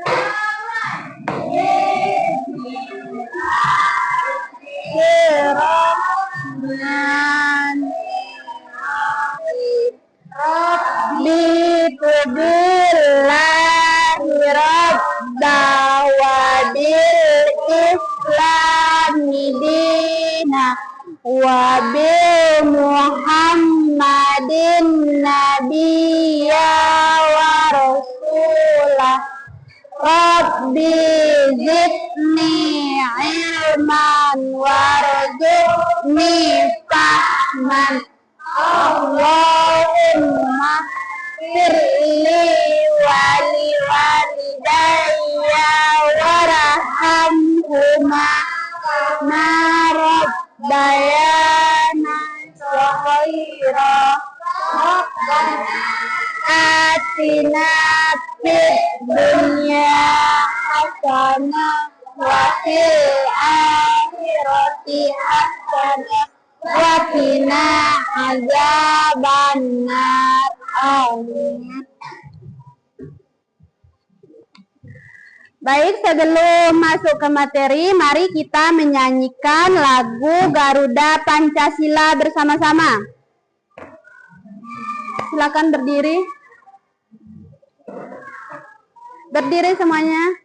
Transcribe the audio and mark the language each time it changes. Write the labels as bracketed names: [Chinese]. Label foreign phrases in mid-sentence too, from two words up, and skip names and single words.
[Arabic] ربي بالله ربا وبالإسلام دينا وبمحمد نبيا ورسولا. ربي زدني علما وارزقني فهما. اللهم اغفر لي ولوالدي وارحمهما كما ربياني صغيرا. آتنا في الدنيا حسنة وفي الآخرة حسنة وقنا عذاب النار. Amin. [Indonesian] Baik, sebelum masuk ke materi, mari kita menyanyikan lagu Garuda Pancasila bersama-sama. Silakan berdiri. Berdiri semuanya.